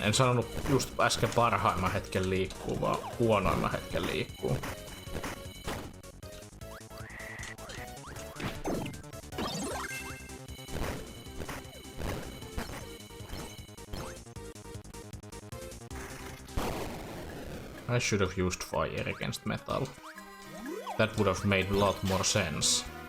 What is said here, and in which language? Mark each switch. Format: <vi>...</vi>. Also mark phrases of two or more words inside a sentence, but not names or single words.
<fi>En sanonut just äsken parhaimman hetken liikkuu, vaan huonoimman hetken liikkuu.</fi> <en>I should have used fire against metal. That would have made a lot more sense.</en>